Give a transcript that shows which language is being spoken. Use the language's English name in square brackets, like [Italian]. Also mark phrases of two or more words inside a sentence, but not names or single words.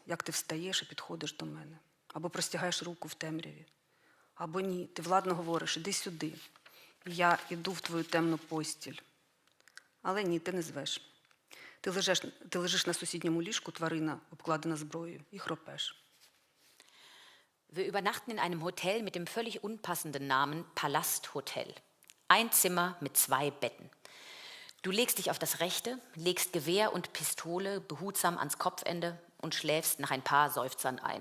[Ukrainian] Як ти встаєш і підходиш до мене. Або простягаєш руку в темряві. Або ні, ти владно говориш, іди сюди. І я іду в твою темну постіль. Але ні, ти не звеш. Ти лежиш на сусідньому ліжку, тварина, обкладена зброєю, і хропеш. [German] Wir übernachten in einem Hotel mit dem völlig unpassenden Namen Palasthotel. Ein Zimmer mit 2 Betten. Du legst dich auf das rechte, legst Gewehr und Pistole behutsam ans Kopfende und schläfst nach ein paar Seufzern ein.